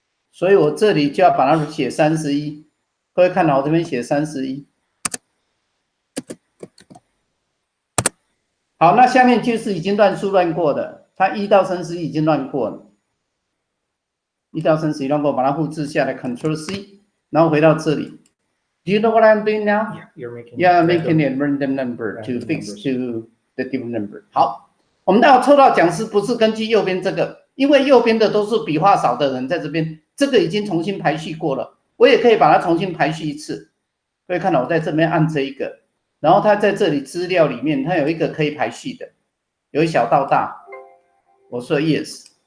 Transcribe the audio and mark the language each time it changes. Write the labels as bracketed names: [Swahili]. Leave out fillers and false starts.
[Chinese] 所以我这里就要把它写31。各位看到我这边写31。好，那下面就是已经乱数乱过的，它1到31已经乱过了，1到31乱过，把它复制下来 ，Ctrl C， 然后回到这里。 [English] Do you know what I'm doing now? Yeah, making a random number to fix to the given number. [Chinese] 好，我们要抽到讲师不是根据右边这个，因为右边的都是笔画少的人在这边，这个已经重新排序过了，我也可以把它重新排序一次。各位看到我在这边按这一个，然后它在这里资料里面，它有一个可以排序的，由小到大，我说 yes。